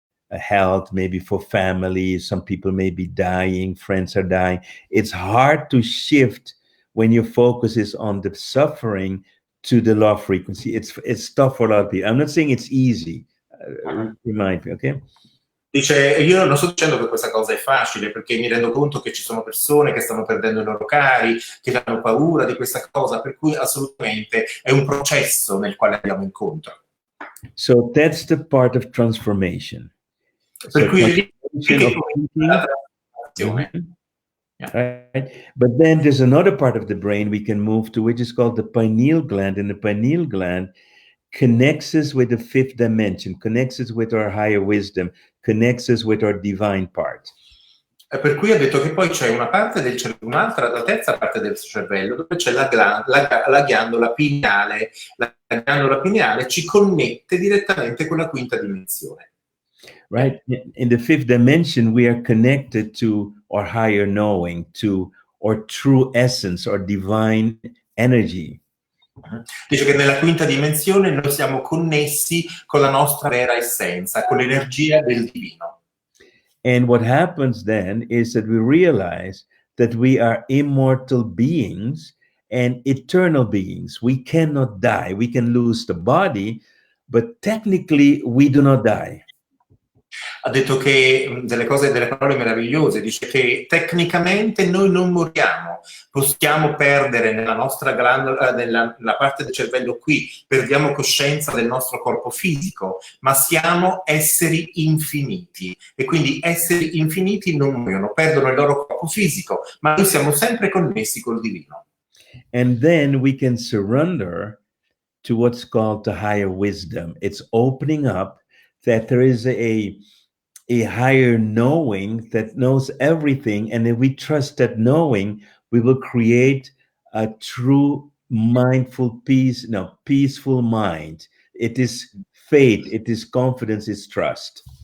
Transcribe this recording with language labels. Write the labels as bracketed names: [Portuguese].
[English] Health, maybe for family, some people may be dying, friends are dying. It's hard to shift when your focus is on the suffering to the love frequency. It's tough for a lot of people. I'm not saying it's easy. Remind me, okay? [Italian] Dice, io non sto dicendo che questa cosa è facile, perché mi rendo conto che ci sono persone che stanno perdendo i loro cari, che hanno paura di questa cosa, per cui assolutamente è un processo nel quale andiamo incontro. [English] So that's the part of transformation. [Italian] Per cui è la trasformazione. [English] Right? But then there's another part of the brain we can move to, which is called the pineal gland. And the pineal gland connects us with the fifth dimension, connects us with our higher wisdom, connects us with our divine part. [Italian] Per cui ha detto che poi c'è una parte del cervello, la terza parte del cervello, dove c'è la ghiandola pineale. La ghiandola pineale ci connette direttamente con la quinta dimensione. [English] Right? In the fifth dimension, we are connected to our higher knowing, to our true essence, our divine energy. [Italian] Dice che nella quinta dimensione noi siamo connessi con la nostra vera essenza, con l'energia del divino. [English] And what happens then is that we realize that we are immortal beings and eternal beings. We cannot die. We can lose the body, but technically we do not die. [Italian] Ha detto che delle parole meravigliose, dice che tecnicamente noi non moriamo, possiamo perdere nella nostra glandola, nella parte del cervello qui, perdiamo coscienza del nostro corpo fisico, ma siamo esseri infiniti e quindi esseri infiniti non muoiono, perdono il loro corpo fisico, ma noi siamo sempre connessi col divino. [English] And then we can surrender to what's called the higher wisdom. It's opening up that there is a higher knowing that knows everything. And if we trust that knowing, we will create a true mindful peaceful mind. It is faith, it is confidence, it's trust.